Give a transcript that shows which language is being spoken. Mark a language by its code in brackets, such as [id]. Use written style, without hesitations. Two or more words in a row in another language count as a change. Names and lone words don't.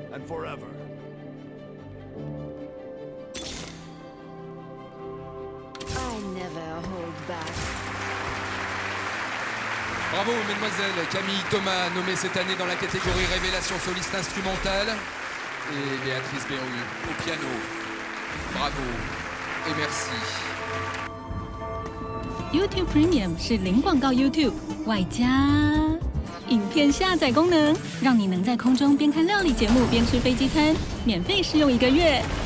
[en] forever. I never hold back. [fr] Bravo mesdemoiselles, Camille Thomas nommée cette année dans la catégorie Révélation soliste instrumentale et Béatrice Berru au piano. Bravo et merci. [zh] YouTube Premium 是零广告 YouTube 外加影片下载功能，让你能在空中边看料理节目边吃飞机餐，免费试用1个月。